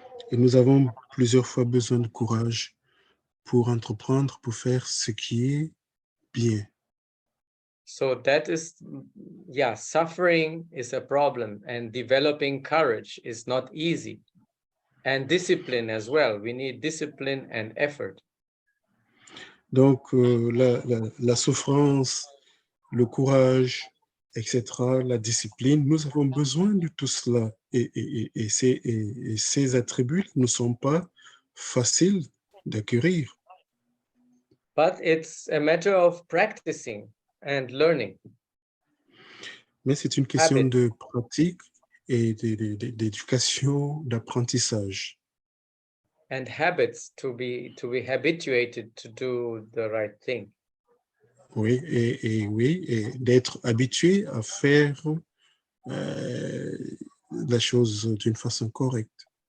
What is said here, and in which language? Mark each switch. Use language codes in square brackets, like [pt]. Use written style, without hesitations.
[fr] Et nous avons plusieurs fois besoin de courage pour entreprendre, pour faire ce qui est bien. [en] So that is, yeah, suffering is a problem and developing courage is not easy. And discipline as well. We need discipline and effort. [fr] Donc, la souffrance, le courage, etc., la discipline, nous avons besoin de tout cela. Et ces attributs ne sont pas faciles d'acquérir. [en] But it's a matter of practicing and learning. [fr] Mais c'est une question [en] Habit. [fr] de pratique et d'éducation, d'apprentissage. [en] And habits to be habituated to do the right thing. [fr] Oui, et d'être habitué à faire la chose d'une façon correcte.